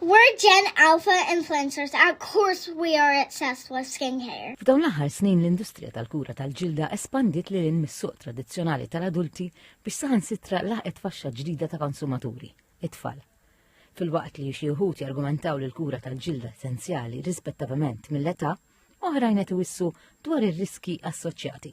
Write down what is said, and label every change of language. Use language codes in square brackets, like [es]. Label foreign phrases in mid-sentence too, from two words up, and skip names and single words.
[en] We're Gen Alpha influencers. Of course we are obsessed with skincare. [mt] F'dawn l-aħħar snin l-industrija tal-kura tal-ġilda espandit lil mis-suq tradizzjonali tal-adulti biex saħansitra laħqet faxxa ġdida ta' konsumaturi, it-tfal. Fil-waqt li xi wħud jargumentaw li l-kura tal-ġilda essenzjali rispettivament mill-età, oħrajn qed iwissu dwar ir-riski assoċjati.